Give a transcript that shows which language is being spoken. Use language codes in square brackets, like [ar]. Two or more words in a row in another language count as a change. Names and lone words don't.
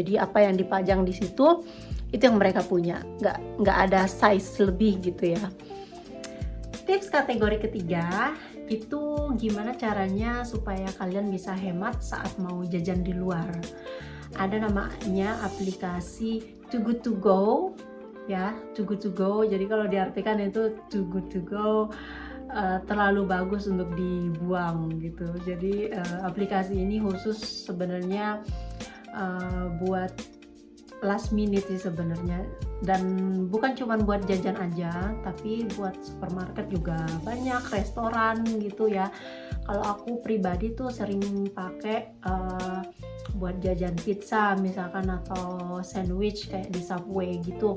[id] Jadi apa yang dipajang di situ itu yang mereka punya, nggak ada size lebih gitu ya. Tips kategori ketiga itu gimana caranya supaya kalian bisa hemat saat mau jajan di luar. Ada namanya aplikasi Too Good To Go ya, Too Good To Go. Jadi kalau diartikan itu Too Good To Go, terlalu bagus untuk dibuang gitu. Jadi aplikasi ini khusus sebenarnya buat [en] last minute [id] sih sebenarnya, dan bukan cuma buat jajan aja, tapi buat supermarket juga banyak, restoran gitu ya. Kalau aku pribadi tuh sering pakai buat jajan pizza misalkan, atau sandwich kayak di Subway gitu.